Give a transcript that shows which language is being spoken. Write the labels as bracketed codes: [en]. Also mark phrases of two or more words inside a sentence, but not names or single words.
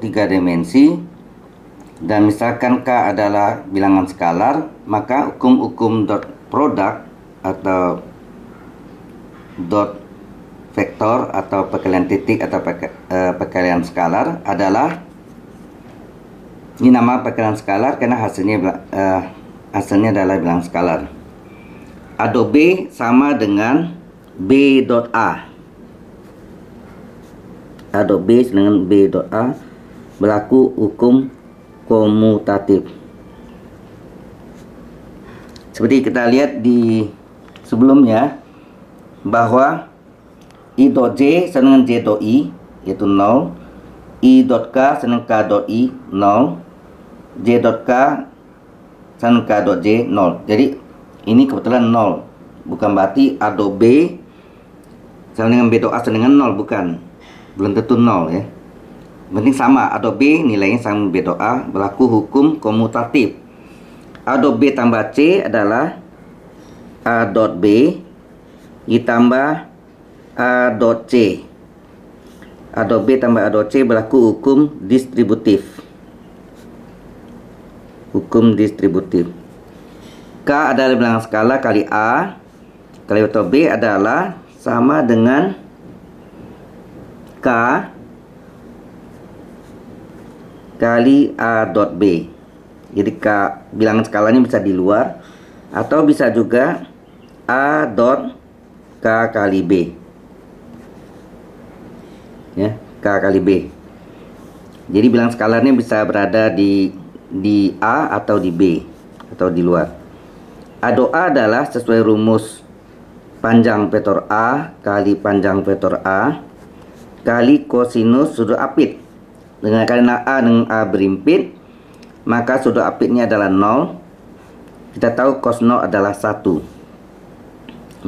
[id] 3 dimensi, dan misalkan K adalah bilangan skalar, maka hukum-hukum [en] dot product [id] atau dot vektor atau perkalian titik atau perkalian skalar adalah, ini nama perkalian skalar karena hasilnya adalah bilangan skalar. A dot B sama dengan B dot A. A dot B dengan B dot A berlaku hukum komutatif. Seperti kita lihat di sebelumnya bahwa I dot J sama dengan J dot I yaitu 0, I dot K sama dengan K dot I 0, J dot K sama K dot J 0. Jadi ini kebetulan 0, bukan berarti A dot B sama dengan B dot A sama dengan 0, bukan, belum tentu 0 ya. Penting sama, A dot B nilainya sama B dot A, berlaku hukum komutatif. A dot B tambah C adalah A dot B ditambah A dot C. A dot B tambah A dot C berlaku hukum distributif. Hukum distributif. K adalah bilangan skala kali A kali vektor B adalah sama dengan K kali A dot B. Jadi K bilangan skalanya bisa di luar atau bisa juga A dot K kali B. Ya, K kali B. Jadi bilangan skalarnya bisa berada di A atau di B atau di luar. A dot A adalah sesuai rumus panjang vektor A kali panjang vektor A kali kosinus sudut apit. Dengan karena A dengan A berimpit, maka sudut apitnya adalah 0. Kita tahu cos 0 adalah 1.